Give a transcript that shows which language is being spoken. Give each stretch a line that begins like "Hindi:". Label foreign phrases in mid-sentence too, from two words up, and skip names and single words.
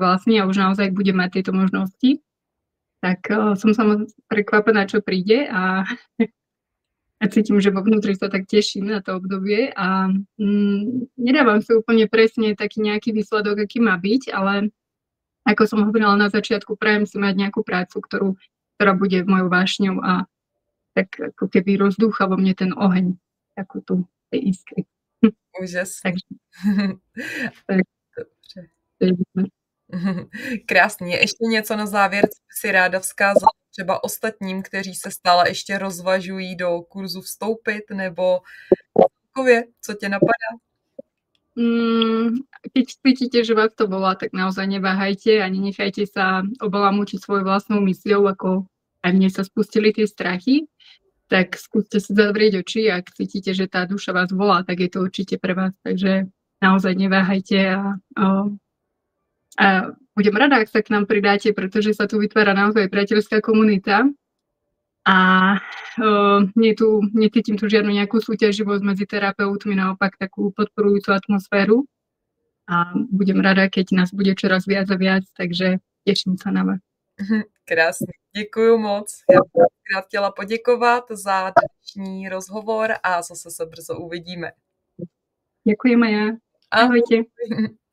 Slovak: vlastne a už naozaj budem mať tieto možnosti, tak som sama prekvapená, čo príde a cítim, že vo vnútri sa tak teším na to obdobie a nedávam si úplne presne taký nejaký výsledok, aký má byť, ale ako som hovorila na začiatku, prajem si mať nejakú prácu, ktorá bude mojou vášňou a tak ako keby rozdúcha vo mne ten oheň, takú tú tej iskry.
Czech: Úžasný. Tak. Krásný. Ještě něco na závěr, co by si ráda vzkázala třeba ostatním, kteří se stále ještě rozvažují do kurzu vstoupit, nebo celkově, co tě napadá?
Slovak: Keď cítite, že vás to volá, tak naozaj neváhajte a nenechajte sa obalamúčiť svojou vlastnou mysľou, ako aj mne sa spustili tie strachy, tak skúste si zavrieť oči, ak cítite, že tá duša vás volá, tak je to určite pre vás. Takže naozaj neváhajte a budem rada, ak sa k nám pridáte, pretože sa tu vytvára naozaj priateľská komunita a necítim tu žiadnu nejakú súťaživosť medzi terapeutmi, naopak takú podporujúcu atmosféru a budem rada, keď nás bude čoraz viac a viac, takže teším sa na vás.
Czech: Krásně, děkuju moc. Já bych chtěla poděkovat za dnešní rozhovor a zase se brzo uvidíme.
Slovak: Ďakujem aj ja. Ahojte.